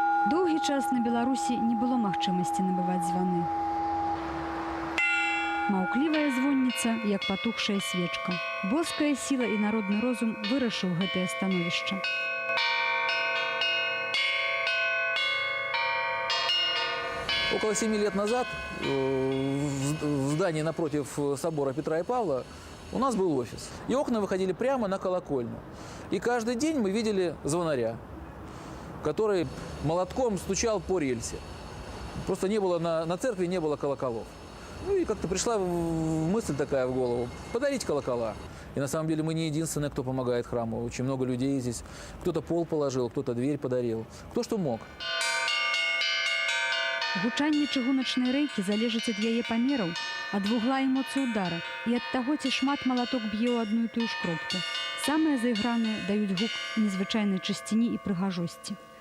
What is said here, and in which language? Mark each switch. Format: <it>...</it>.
<be>Доўгі час на Беларусі не было магчымасці набываць званы. Маўклівая звонніца, як патухшая свечка. Боская сіла і народны розум вырашыў гэтае становішча.</be> <ru>Около 7 лет назад в здании напротив собора Петра и Павла у нас был офис. И окна выходили прямо на колокольню. И каждый день мы видели звонаря, который молотком стучал по рельсе. Просто не было на церкви не было колоколов. Ну и как-то пришла мысль такая в голову – подарить колокола. И на самом деле мы не единственные, кто помогает храму. Очень много людей здесь. Кто-то пол положил, кто-то дверь подарил, кто что мог.</ru> <be>Гучанне чыгуначнай рэйкі залежыць ад яе памераў, ад вугла эмоцый удара і ад таго, ці шмат малаток б'е ў адну і тую ж кропку. Самыя зайграныя даюць гук незвычайнай чысціні і прыгажосці.</be>